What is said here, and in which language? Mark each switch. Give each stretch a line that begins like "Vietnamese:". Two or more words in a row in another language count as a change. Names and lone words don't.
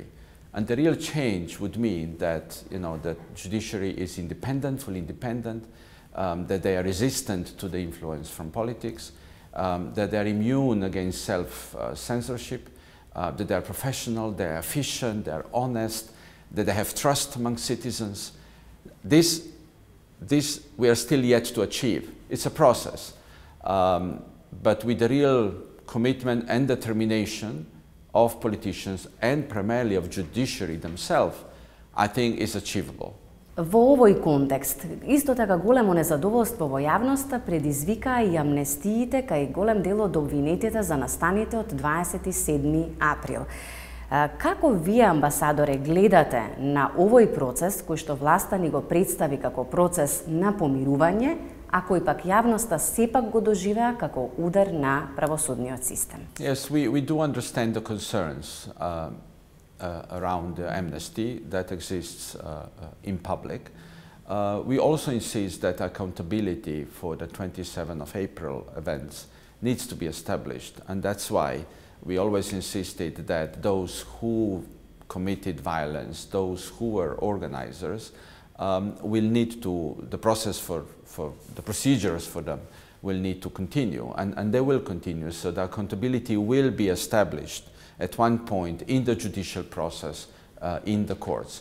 English: And the real change would mean that, that judiciary is independent, fully independent, that they are resistant to the influence from politics, that they are immune against self-censorship, that they are professional, they are efficient, they are honest, that they have trust among citizens. This we are still yet to achieve. It's a process. But with the real commitment and determination of politicians and primarily of judiciary themselves, I think is achievable.
Macedonian: Во овој контекст, исто така големо незадоволство во јавноста предизвикаа и амнестиите кај голем дел од обвинетите за настаните од 27 април. Како вие, амбасадоре, гледате на овој процес кој што власта ни го представи како процес на помирување, а кој пак јавноста сепак го доживеа како удар на правосудниот систем?
English: Yes, we do understand the concerns around the amnesty that exists in public. We also insist that accountability for the 27th of April events needs to be established, and that's why we always insisted that those who committed violence, those who were organizers, will need to, the process for the procedures for them will need to continue, and they will continue, so the accountability will be established at one point in the judicial process, in the courts.